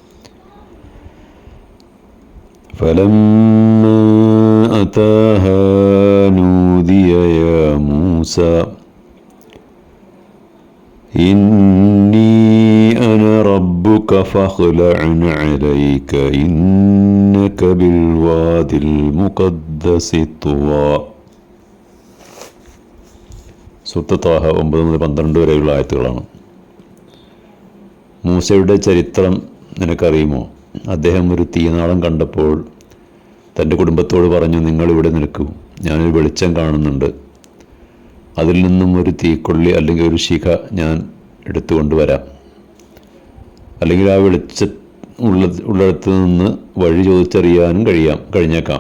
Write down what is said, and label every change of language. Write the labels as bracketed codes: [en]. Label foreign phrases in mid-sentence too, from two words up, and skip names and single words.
[ar] فلما أتاها نودي يا موسى إني أنا ربك فاخلع عليك إنك بالوادي المقدس طوى. [ml] സൂറത്ത് ത്വാഹ 9-12 വരെയുള്ള ആയത്തുകളാണ്. മൂസയുടെ ചരിത്രം നിനക്കറിയുമോ? അദ്ദേഹം ഒരു തീനാളം കണ്ടപ്പോൾ തൻ്റെ കുടുംബത്തോട് പറഞ്ഞു, നിങ്ങളിവിടെ നിൽക്കൂ, ഞാനൊരു വെളിച്ചം കാണുന്നുണ്ട്, അതിൽ നിന്നും ഒരു തീക്കൊള്ളി അല്ലെങ്കിൽ ഒരു ശിഖ ഞാൻ എടുത്തുകൊണ്ട് വരാം, അല്ലെങ്കിൽ ആ ഉള്ളിടത്ത് നിന്ന് വഴി ചോദിച്ചറിയാനും കഴിഞ്ഞേക്കാം.